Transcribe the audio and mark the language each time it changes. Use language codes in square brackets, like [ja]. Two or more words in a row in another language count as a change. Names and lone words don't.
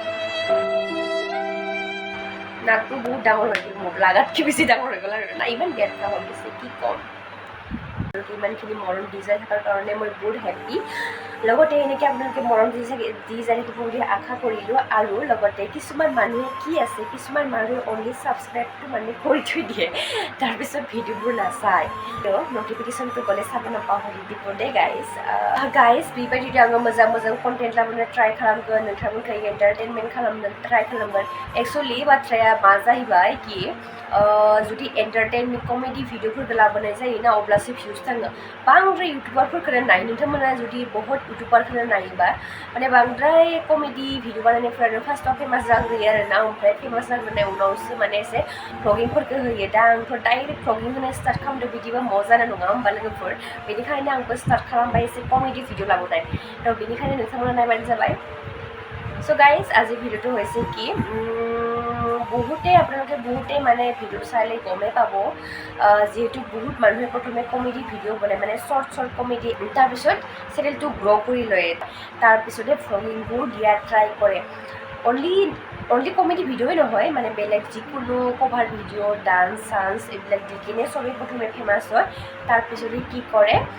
[as] নাকটো বহুত ডাঙৰ হৈ গ'ল মোক লাগাতকৈ বেছি ডাঙৰ হৈ গ'ল আৰু না ইমান গেটা হৈ গৈছে কি ক'ম ইমানখিনি মৰম দি যাই থকাৰ কাৰণে মই বহুত হেপি লগতে এনেকৈ আপোনালোকে মৰম দি যাই থাকিব বুলি আশা কৰিলোঁ আৰু লগতে কিছুমান মানুহে কি আছে কিছুমান মানুহে [en] only subscribe [as] মানে কৰি থৈ দিয়ে তাৰপিছত ভিডিঅ'বোৰ নাচায় [brx] नटिफिकेसनखौ गले साबो नापाहरि दिपो दे गाइस बेबायदि आङो मोजां कन्टेन्ट लाबोनो ट्राइ खालामगोन नोंथांमोनखौ एन्टारटेनमेन्ट खालामनो ट्राइ खालामगोन एक्चुअलि बाथ्राया मा जाहैबाय कि जुदि [en] entertainment comedy videos [brx] लाबोनाय जायोना अब्लासो भिउस थाङो बांद्राय इउटुबारफोरखौनो नायो नोंथांमोना जुदि बहुत इउटुबारखौनो नायोबा माने बांद्राय [en] comedy video [brx] बानायनायफोरानो फार्स्टआव फेमास जाग्रोयो आरोना ओमफ्राय फेमास जाग्रोनाय उनावसो माने एसे भ्लगिंफोरखौ होयो दा आंथ' [en] direct vlogging [brx] होनाय स्टार्ट खालामदों बिदिबा जानो नङा होमबा लोगोफोर बेनिखायनो आंबो स्टार्ट खालामबाय एसे कमेडि भिडिअ लाबोनाय थ' बेनिखायनो नोंथांमोना नायबानो जाबाय [en] so guys [as] আজি ভিডিঅ'টো হৈছে কি আপোনালোকে বহুতে মানে ভিডিঅ' চালে গমেই পাব যিহেতু বহুত মানুহে প্ৰথমে [en] comedy video' [as] বনায় মানে [en] short comedy [as] তাৰপিছত চেনেলটো গ্ৰ' কৰি লয় তাৰপিছতে ভ্লগিংবোৰ দিয়া ট্ৰাই কৰে [en] only comedy video [as] নহয় মানে বেলেগ যিকোনো [en] cover video dance chance [as] এইবিলাক দি কিনে চবেই প্ৰথমে ফেমাছ হয় তাৰপিছতে কি কৰে